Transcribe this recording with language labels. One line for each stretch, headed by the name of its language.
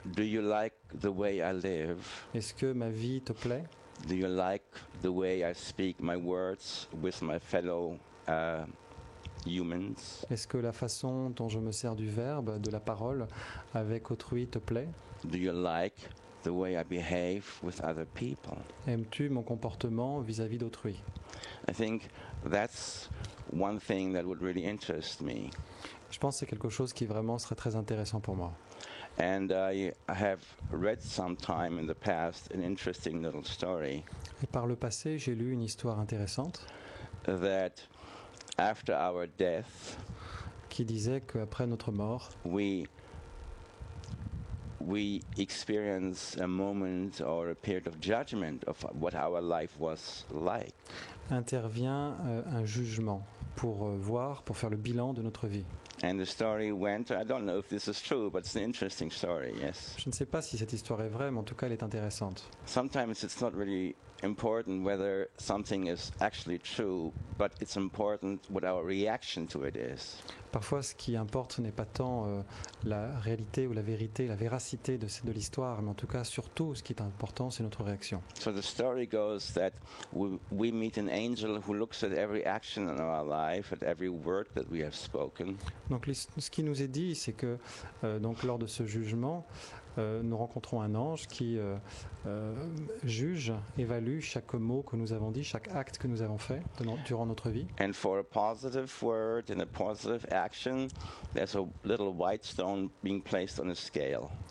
English: Do you like the way I live?
French: Est-ce que ma vie te plaît?
English: Do you like the way I speak my words with my fellow humans?
French: Est-ce que la façon dont je me sers du verbe, de la parole, avec autrui te plaît?
English: Do you like the way I behave with other people?
French: Aimes-tu mon comportement vis-à-vis d'autrui?
English: I think that's one thing that would really interest me.
French: Je pense que c'est quelque chose qui vraiment serait très intéressant pour moi.
English: And I have read sometime in the past an interesting little story.
French: Et par le passé, j'ai lu une histoire intéressante.
English: That after our death,
French: qui disait qu'après notre mort,
English: we experience a moment or a period of judgment of what our life was like.
French: Intervient un jugement pour faire le bilan de notre vie.
English: And the story went, I don't know if this is true, but it's an interesting story, yes.
French: Je ne sais pas si cette histoire est vraie, mais en tout cas elle est intéressante.
English: Sometimes it's not really important whether something is actually true, but it's important what our reaction to it is.
French: Parfois, ce qui importe n'est pas tant la réalité ou la vérité, la véracité de l'histoire, mais en tout cas, surtout, ce qui est important, c'est notre réaction.
English: So the story goes that we meet an angel who looks at every action in our life, at every word that we have spoken.
French: Donc, ce qui nous est dit, c'est que donc lors de ce jugement, nous rencontrons un ange qui juge, évalue chaque mot que nous avons dit, chaque acte que nous avons fait durant notre vie.
English: And for a positive word and a positive action, there's a little white stone being placed on a scale.